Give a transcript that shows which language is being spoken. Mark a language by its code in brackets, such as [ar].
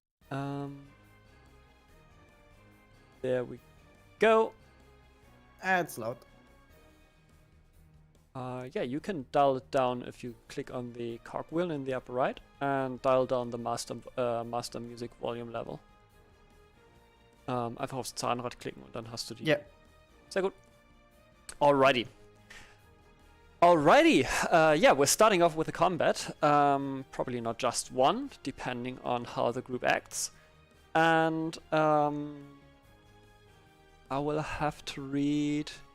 [en] There we go. It's loud. Yeah, you can dial it down if you click on the cogwheel in the upper right and dial down the Master Music Volume Level. [de] Einfach aufs Zahnrad klicken und dann hast du die. [en] Yeah. [de] Sehr gut. [en] Alrighty. Yeah, we're starting off with a combat. Probably not just one, depending on how the group acts. And I will have to read.